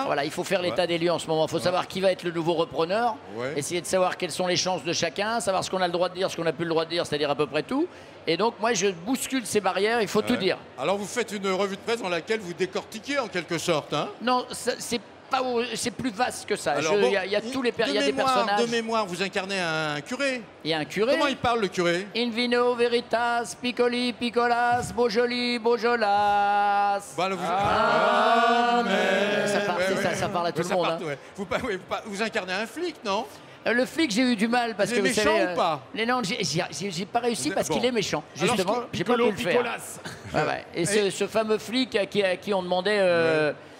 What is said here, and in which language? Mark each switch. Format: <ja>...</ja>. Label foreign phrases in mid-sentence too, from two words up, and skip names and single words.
<fr>Voilà, il faut faire l'état des lieux en ce moment. Il faut savoir qui va être le nouveau repreneur, essayer de savoir quelles sont les chances de chacun, savoir ce qu'on a le droit de dire, ce qu'on n'a plus le droit de dire, c'est-à-dire à peu près tout. Et donc, moi, je bouscule ces barrières, il faut tout dire. Alors, vous faites une revue de presse dans laquelle vous décortiquez en quelque sorte, hein? Non, c'est plus vaste que ça. Il y a tous les il y a des personnages. De mémoire, vous incarnez un curé. Il y a un curé. Comment il parle, le curé?</fr> <la>In vino veritas, piccoli, piccolas, bojoli, bojolas.</la> <fr>Ça parle à tout le monde. Vous incarnez un flic, non? Le flic, j'ai eu du mal parce que vous savez. Méchant ou pas? Non, j'ai pas réussi parce qu'il est méchant. Justement, j'ai pas pu le faire. Et ce fameux flic à qui on demandait.</fr>